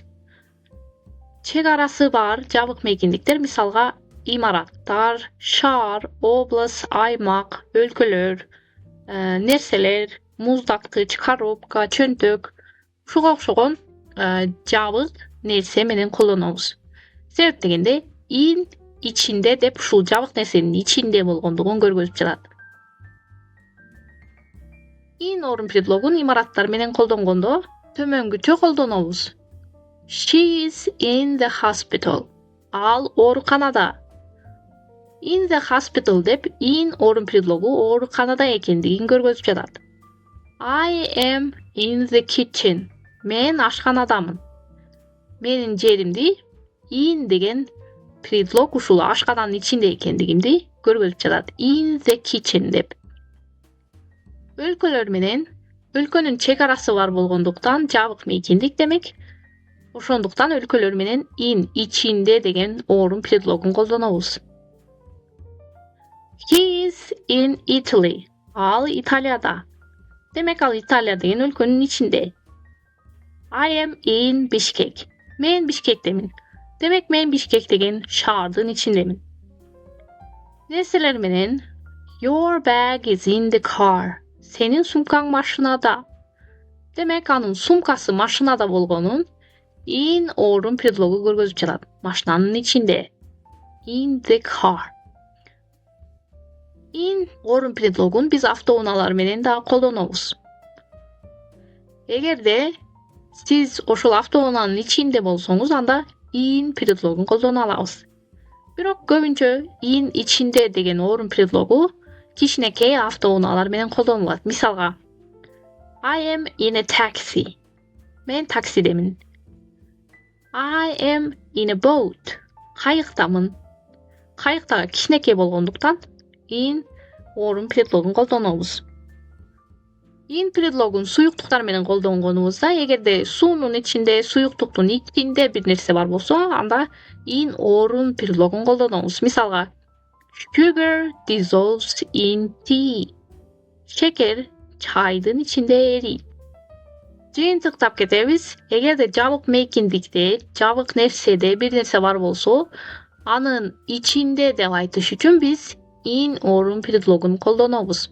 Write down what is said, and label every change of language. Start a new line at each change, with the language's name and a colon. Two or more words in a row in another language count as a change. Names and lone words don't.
Kyrgyz: Чек арасы бар жабык мейкиндиктер мисалга имараттар, шаар, область, аймак, өлкөлөр, нерселер, муздаткыч, коробка, чөнтөк, ушуга окшогон жабык нерсе менен колдонобуз. Себеп дегенде in ичинде деп ушул жабык нерсенин ичинде болгондугун көргөзүп жатат. In орун предлогун имараттар менен колдонгондо төмөнгүчө колдонобуз.
English: She is in the hospital.
Kyrgyz: Ал ооруканада.
English: In the hospital
Kyrgyz: деп in орун предлогу ооруканада экендигин көргөзүп жатат.
English: I am in the kitchen.
Kyrgyz: Мен ашканадамын. Менин жеримди in деген предлог ушул ашкананын ичинде экендигимди көргөзүп жатат.
English: In the kitchen деп.
Kyrgyz: Өлкөлөр менен өлкөнүн чек арасы бар болгондуктан жабык мейкиндик демек. Ошондуктан өлкөлөр менен in ичинде деген орун предлогун колдонобуз.
English: He is in Italy.
Kyrgyz: Ал Италияда. Демек ал Италия деген өлкөнүн ичинде.
English: I am in Bishkek.
Kyrgyz: Мен Бишкектемин. Демек мен Бишкек деген шаардын ичиндемин. Нерселер менен
English: your bag is in the car.
Kyrgyz: Сенин сумкаң машинада. Демек анын сумкасы машинада болгонун in орун предлогу көргөзүп жатат. Машинанын ичинде.
English: In the car.
Kyrgyz: In орун предлогун биз автоунаалар менен да колдонобуз. Эгерде сиз ошол автоунаанын ичинде болсоңуз, анда in предлогун колдоно алабыз. Бирок көбүнчө in ичинде деген орун предлогу кичинекей автоунаалар менен колдонулат. Мисалга,
English: I am in a taxi.
Kyrgyz: Мен таксидемин.
English: I am in a boat.
Kyrgyz: Кайыктамын. Кайыктага кичинекей болгондуктан in орун предлогун колдонобуз. In предлогун суюктуктар менен колдонгонубузда, эгерде суунун ичинде, суюктуктун ичинде бир нерсе бар болсо, анда in орун предлогун колдонобуз. Мисалга,
English: sugar dissolves in tea.
Kyrgyz: Шекер чайдын ичинде эрийт. Жыйынтыктап кетебиз. Эгерде жабык мейкиндикте, жабык нерседе бир нерсе бар болсо, анын ичинде деп айтыш үчүн биз in орун предлогун колдонобуз.